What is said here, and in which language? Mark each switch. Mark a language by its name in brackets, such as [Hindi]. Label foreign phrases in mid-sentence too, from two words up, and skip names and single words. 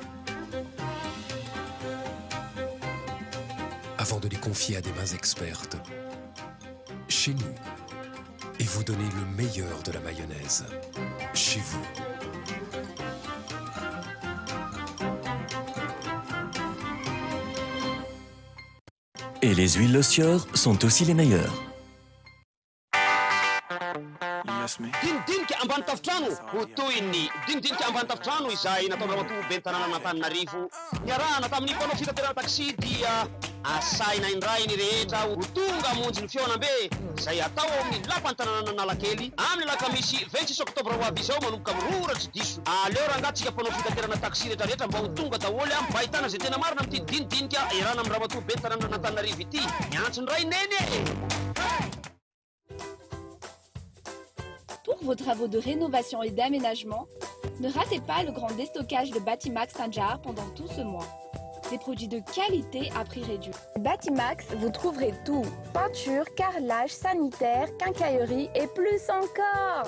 [French] Avant de les confier à des mains expertes, chez nous, et vous donner le meilleur de la mayonnaise, chez vous. Et les huiles Le Sieur sont aussi les meilleures. [Malagasy] Dinidinika ambany tafitrano ho toy ny dinidinika ambany tafitrano izay natao ramatoa ben'ny tanàna Antananarivo. Niarahana tamin'ny mpanao fitaterana taxi dia asaina indray ny rehetra ho tonga hamonjy ny fihaonam-be izay atao amin'ny lapan'ny tanàna Analakely amin'ny lakamisy 26 Oktobra ho avy izao manomboka mirora tsy diso. Aleo rangatsika mpanao fitaterana taxi rehetrarehetra mba ho tonga daholo mba ahitana izay tena marina amin'ity dinidinika iarahana amin'ny ramatoa ben'ny tanàna Antananarivo ity. Miantso indray neny. [French] Pour vos travaux de rénovation et d'aménagement, ne ratez pas le grand déstockage de Batimax Saint-Jard pendant tout ce mois. Des produits de qualité à prix réduit. Batimax, vous trouverez tout. Peinture, carrelage, sanitaire, quincaillerie et plus encore.